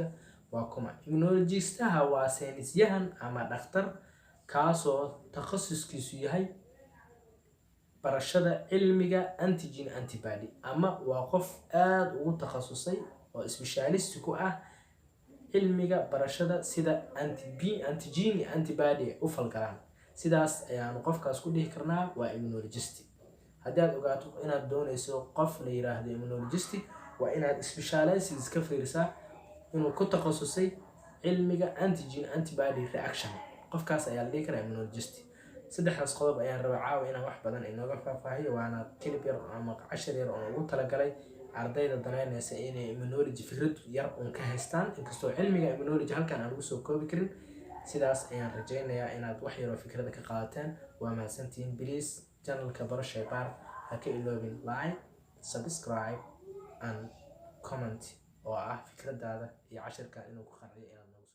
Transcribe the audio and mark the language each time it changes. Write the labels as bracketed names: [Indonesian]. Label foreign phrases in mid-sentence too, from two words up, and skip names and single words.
[Somali] waa kuma immunologistaha? waa saynisyahan ama dhakhtar kaasoo takhasuskiisu yahay barashada cilmiga [English] antigen antibody, [Somali] ama waa qof aad ugu takhasusay oo specialist ku ah cilmiga barashada sida [English] antigen antibody [Somali] u falgalaan. sidaas ayaan qofkaas ku dhihi karnaa waa immunologist. haddii aad ogaato inaad doonayso qof la yiraahdo immunologist, waa inaad specialist ka fiirisaa inuu ku takhasusay cilmiga [English] antigen antibody reaction. [Somali] qofkaas ayaa la dhihi karaa immunologist. 3 qodob ayaan rabaa caawa inaan wax badan inooga faahfaahiyo, waana clip yar ama cashar yar oo ugu talagalay ardayda danaynaysa inay immunology fikrad yar ka haystaan, inkastoo cilmiga immunology halkan aan ugu soo koobi karin. sidaas ayaan rajeynayaa inaad wax yar oo fikrada ka qaadateen. waa mahadsantihiin. Please channelka Baro Shaybaar ha ka iloobin [English] like, subscribe and comment [Somali] oo ah fikradaada iyo casharka inuu ku qanciyo.